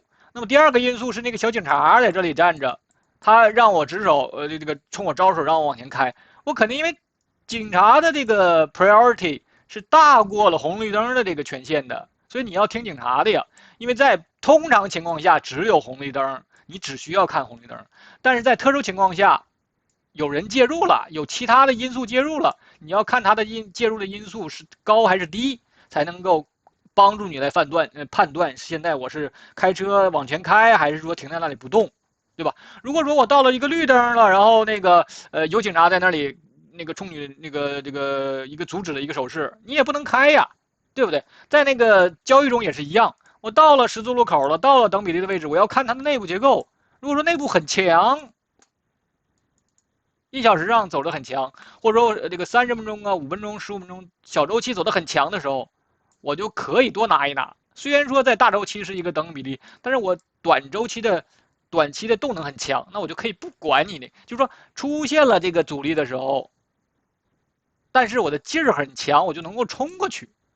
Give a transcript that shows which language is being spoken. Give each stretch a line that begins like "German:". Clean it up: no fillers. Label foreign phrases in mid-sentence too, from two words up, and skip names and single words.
Chinese: 那麼第二個因素是那個小警察在這裡站着，他讓我指手，這個衝我招手，讓我往前開。我肯定因為警察的這個 priority 是大過了紅綠燈的這個權限的，所以你要聽警察的呀。因為在通常情況下只有紅綠燈，你只需要看紅綠燈。但是在特殊情況下，有人介入了，有其他的因素介入了，你要看它的介入的因素是高還是低，才能夠幫助你來判斷現在我是開車往前開，還是說停在那裡不動，對吧？如果說我到了一個綠燈了，然後那個有警察在那裡那個衝你那個一個阻止的一個手勢，你也不能開呀，對不對？在那個交易中也是一樣。我到了十字路口了，到了等比例的位置，我要看它的內部結構。如果說內部很強，1小時上走得很強，或者說這個30分鐘啊、5分鐘、15分鐘小周期走得很強的時候，我就可以多拿一拿。雖然說在大周期是一個等比例，但是我短期的動能很強，那我就可以不管你的，就是說出現了這個阻力的時候，但是我的勁兒很強，我就能夠衝過去。